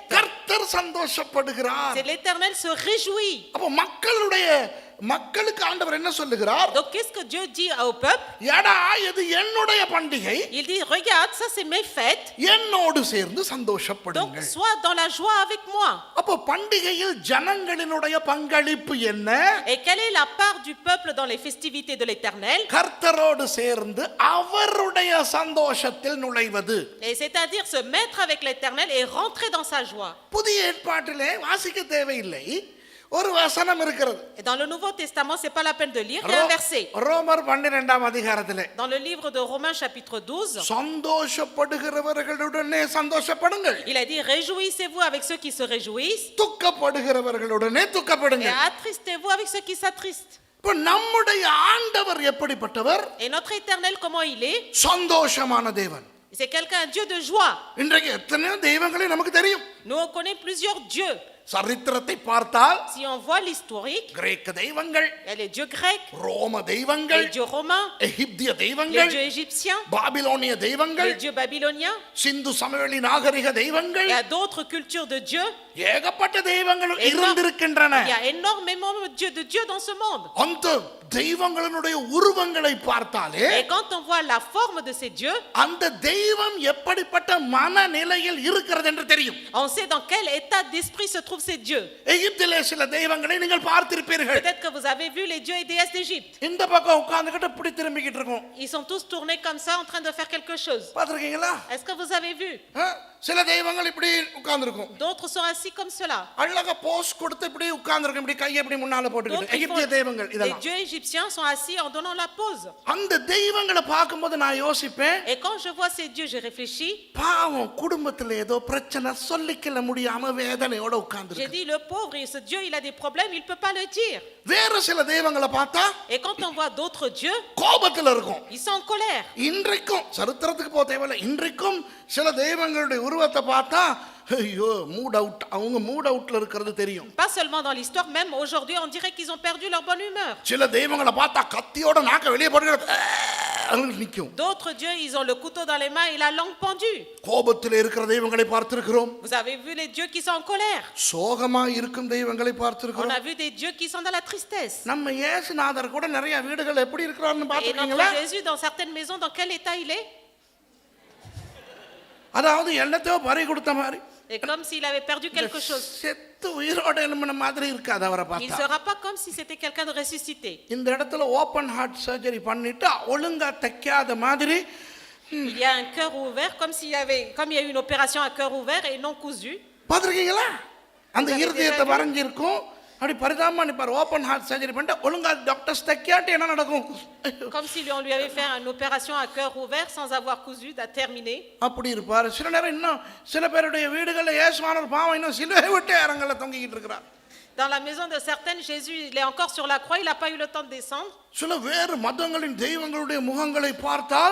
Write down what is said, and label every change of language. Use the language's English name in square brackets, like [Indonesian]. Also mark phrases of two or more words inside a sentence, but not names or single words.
[Tamil] கர்த்தர் சந்தோஷப்படுகிறார். [French] C'est l'Éternel se réjouit. [Tamil] அப்போ மக்களுக்கு ஆண்டவர் என்ன சொல்லுகிறார்? [French] Donc qu'est-ce que Dieu dit au peuple? [Tamil] எடா, இது என்னுடைய பண்டிகை, [French] Il dit, regarde, ça c'est mes fêtes. [Tamil] என்னோடு சேர்ந்து [French] Donc [Tamil] சந்தோஷப்படுங்கள். [French] sois dans la joie avec moi. [Tamil] அப்போ பண்டிகையில் ஜனங்களினுடைய பங்களிப்பு என்ன? [French] Et quelle est la part du peuple dans les festivités de l'Éternel? [Tamil] கர்த்தரோடு சேர்ந்து அவருடைய சந்தோஷத்தில் நுழைவது. [French] Et c'est-à-dire se mettre avec l'Éternel et rentrer dans sa joie. [Tamil] புதிய ஏற்பாட்டிலே வாசிக்க தேவையில்லை. ஒரு வசனம் இருக்கிறது. [French] Et dans le Nouveau Testament, c'est pas la peine de lire, il y a un verset. [Tamil] ரோமர் 12ஆம் அதிகாரத்திலே [French] Dans le livre de Romains chapitre 12, [Tamil] சந்தோஷப்படுகிறவர்களுடனே சந்தோஷப்படுங்கள், [French] il a dit réjouissez-vous avec ceux qui se réjouissent [Tamil] துக்கப்படுகிறவர்களுடனே [French] et [Tamil] துக்கப்படுங்கள். [French] attristez-vous avec ceux qui s'attristent. [Tamil] இப்ப நம்முடைய ஆண்டவர் எப்படிப்பட்டவர்? [French] Et notre Éternel, comment il est? [Tamil] சந்தோஷமான தேவன். [French] C'est quelqu'un, un Dieu de joie. [Tamil] இன்றைக்கு எத்தனையோ தெய்வங்களே நமக்கு தெரியும். [French] Nous on connaît plusieurs dieux. [Tamil] சரித்திரத்தை பார்த்தால் [French] Si on voit l'historique, [Tamil] கிரேக்க தெய்வங்கள், [French] il y a les dieux grecs, [Tamil] ரோம தெய்வங்கள், [French] les dieux romains, [Tamil] எகிப்திய [French] les [Tamil] தெய்வங்கள், [French] dieux égyptiens, [Tamil] பாபிலோனிய தெய்வங்கள், [French] les dieux babyloniens. [Tamil] சிந்து சமவெளி நாகரிக தெய்வங்கள், [French] Il y a d'autres cultures de dieux. [Tamil] ஏகப்பட்ட தெய்வங்கள் [French] Énorme. [Tamil] இருந்திருக்கின்றன. [French] Il y a énormément de dieux dans ce monde. [Tamil] அந்த தெய்வங்களுடைய உருவங்களை பார்த்தாலே [French] Et quand on voit la forme de ces dieux, [Tamil] அந்த தெய்வம் எப்படிப்பட்ட மனநிலையில் இருக்கிறது என்று தெரியும். [French] on sait dans quel état d'esprit se trouvent ces dieux. [Tamil] எகிப்திலே சில தெய்வங்களை நீங்கள் பார்த்திருப்பீர்கள். [French] Peut-être que vous avez vu les dieux et déesses d'Égypte. [Tamil] இந்த பக்கம் உட்கார்ந்துகிட்டு இப்படி திரும்பிக்கிட்டு இருக்கும். [French] Ils sont tous tournés comme ça en train de faire quelque chose. [Tamil] பார்த்திருக்கீங்களா? [French] Est-ce que vous avez vu? [Tamil] சில தெய்வங்கள் இப்படி உட்கார்ந்திருக்கும். [French] D'autres sont assis comme cela. [Tamil] அழகா போஸ் கொடுத்து இப்படி உட்கார்ந்திருக்கும், இப்படி கையை இப்படி முன்னால போட்டுக்கிட்டு. எகிப்திய தெய்வங்கள் [French] Les [Tamil] இதெல்லாம். [French] dieux égyptiens sont assis en donnant la pose. [Tamil] அந்த தெய்வங்களை பார்க்கும்போது நான் யோசிப்பேன், [French] Et quand je vois ces dieux, je réfléchis. [Tamil] பாவம் குடும்பத்துல ஏதோ பிரச்சனை சொல்லிக்கல முடியாம வேதனையோட [French] J'ai [Tamil] உட்கார்ந்திருக்கு. [French] dit le pauvre, et ce dieu, il a des problèmes, il peut pas le dire. [Tamil] வேற சில தெய்வங்களை பார்த்தா [French] Et quand on voit d'autres dieux, [Tamil] கோபத்துல இருக்கும். [French] ils sont en colère. [Tamil] இன்றைக்கும் சரித்திரத்துக்கு போக தேவையில்லை, இன்றைக்கும் சில தெய்வங்களுடைய உருவத்தை பார்த்தா ஐயோ [English] mood out, [Tamil] அவங்க [English] mood outல [Tamil] இருக்கிறது தெரியும். [French] Pas seulement dans l'histoire, même aujourd'hui, on dirait qu'ils ont perdu leur bonne humeur. [Tamil] சில தெய்வங்களை பார்த்தா கத்தியோட நாக்க வெளியே போட்டு நிக்கும். [French] D'autres dieux, ils ont le couteau dans les mains et la langue pendue. [Tamil] கோபத்தில் இருக்கிற தெய்வங்களை பார்த்திருக்கிறோம். [French] Vous avez vu les dieux qui sont en colère. [Tamil] சோகமா இருக்கும் தெய்வங்களை [French] On [Tamil] பார்த்திருக்கிறோம். [French] a vu des dieux qui sont dans la tristesse. [Tamil] நம்ம இயேசுநாதர் கூட நிறைய வீடுகள் எப்படி இருக்கிறான்னு [French] Et notre [Tamil] பார்த்திருக்கீங்களா? [French] Jésus, dans certaines maisons, dans quel état il est? [Tamil] அதாவது எல்லாத்தையும் பறி கொடுத்த மாதிரி, [French] Et comme s'il avait perdu quelque chose. [Tamil] செத்து உயிரோட எழும்பின மாதிரி இருக்காது அவரை [French] Il ne [Tamil] பார்த்தா. [French] sera pas comme si c'était quelqu'un de ressuscité. [Tamil] இந்த இடத்துல [English] open heart surgery [Tamil] பண்ணிட்டு ஒழுங்கா தைக்காத மாதிரி [French] Il y a un cœur ouvert, comme il y a eu une opération à cœur ouvert et non cousu. [Tamil] பார்த்திருக்கீங்களா? அந்த இருதயத்தை வரைஞ்சிருக்கும், அப்படி பரிதாபமா நிப்பார். [English] open heart surgery [Tamil] பண்ணிட்டு ஒழுங்கா டாக்டர்ஸ் தைக்காட்டி என்ன நடக்கும்? [French] Comme si on lui avait fait une opération à cœur ouvert sans avoir cousu, terminé. [Tamil] அப்படி இருப்பார். சில நேரம் இன்னும் சில பேருடைய வீடுகளில் இயேசுவானவர் பாவம் இன்னும் சிலுவை விட்டு இறங்கல தொங்கிக்கிட்டு இருக்கிறார். [French] Dans la maison de certaines, Jésus, il est encore sur la croix, il n'a pas eu le temps de descendre. [Tamil] சில வேறு மதங்களின் தெய்வங்களுடைய முகங்களை பார்த்தால்